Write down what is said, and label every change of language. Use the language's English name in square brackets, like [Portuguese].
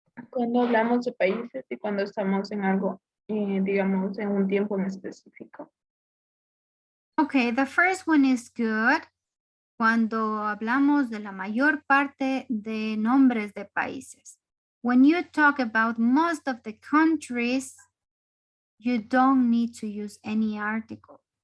[Spanish] Cuando hablamos de países y cuando estamos en algo, digamos, en un tiempo en específico. [English] Okay, the first one is good. [Spanish] Cuando hablamos de la mayor parte de nombres de países. [English] When you talk about most of the countries, you don't need to use any article.